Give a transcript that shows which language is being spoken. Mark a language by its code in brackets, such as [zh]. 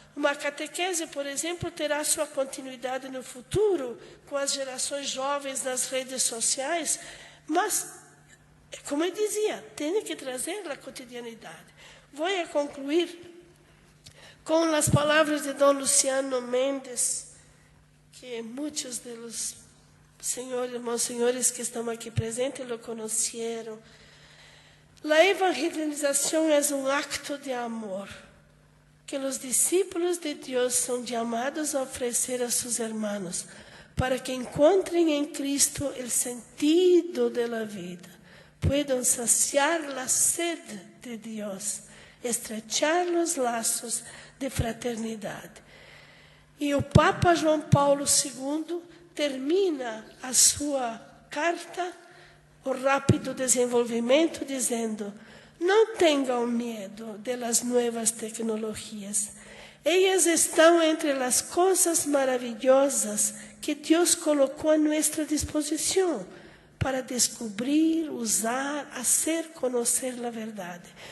[pt] Uma catequese, por exemplo, terá sua continuidade no futuro, com as gerações jovens nas redes sociais, mas, como eu dizia, tem que trazer a cotidianidade. Vou concluir com as palavras de Dom Luciano Mendes, que muitos dos senhores, monsenhores que estão aqui presentes lo conheceram. [es] La evangelización es un acto de amor que los discípulos de Dios son llamados a ofrecer a sus hermanos para que encuentren en Cristo el sentido de la vida, puedan saciar la sed de Dios, estrechar los lazos de fraternidad. [pt] E o Papa João Paulo II termina a sua carta, o rápido desenvolvimento, dizendo: não tenham medo das novas tecnologias. Elas estão entre as coisas maravilhosas que Deus colocou à nossa disposição para descobrir, usar, hacer conhecer a verdade.